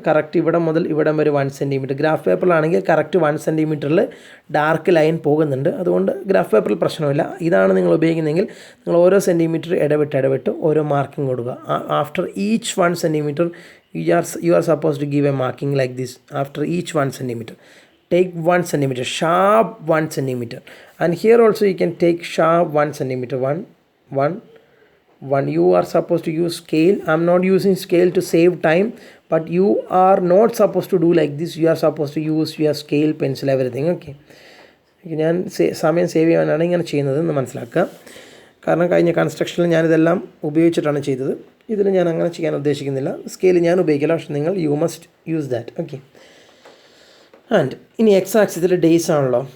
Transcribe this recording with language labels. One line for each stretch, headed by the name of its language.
Malayalam: Correct ഇവിടെ മുതൽ ഇവിടം വരെ 1 cm. Graph പേപ്പറിലാണെങ്കിൽ correct 1 cm dark line പോകുന്നുണ്ട്. അതുകൊണ്ട് ഗ്രാഫ് പേപ്പറിൽ പ്രശ്നമില്ല. ഇതാണ് നിങ്ങൾ ഉപയോഗിക്കുന്നതെങ്കിൽ നിങ്ങൾ ഓരോ സെൻറ്റിമീറ്റർ ഇടവിട്ട് ഓരോ മാർക്കിംഗ് കൊടുക്കുക.
English: After each 1 cm you are supposed to give a marking like this. After each 1 cm take 1 cm, sharp 1 cm, and here also you can take sharp 1 cm. 1. You are supposed to use scale. I am not using scale to save time, but you are not supposed to do like this. You are supposed to use your scale, pencil, everything.
Malayalam: Okay, ഞാൻ സമയം save ചെയ്യാനാണ് ഇങ്ങനെ ചെയ്യുന്നത് എന്ന് മനസ്സിലാക്കുക. കാരണം കഴിഞ്ഞ കൺസ്ട്രക്ഷനിൽ ഞാനിതെല്ലാം ഉപയോഗിച്ചിട്ടാണ് ചെയ്തത്. ഇതിൽ ഞാൻ അങ്ങനെ ചെയ്യാൻ ഉദ്ദേശിക്കുന്നില്ല. സ്കെയിൽ ഞാൻ ഉപയോഗിക്കില്ല, പക്ഷേ നിങ്ങൾ
English: You must use that.
Malayalam: Okay, and ഇനി എക്സ് ആക്സിസിൽ ഡേയ്സ് ആണല്ലോ.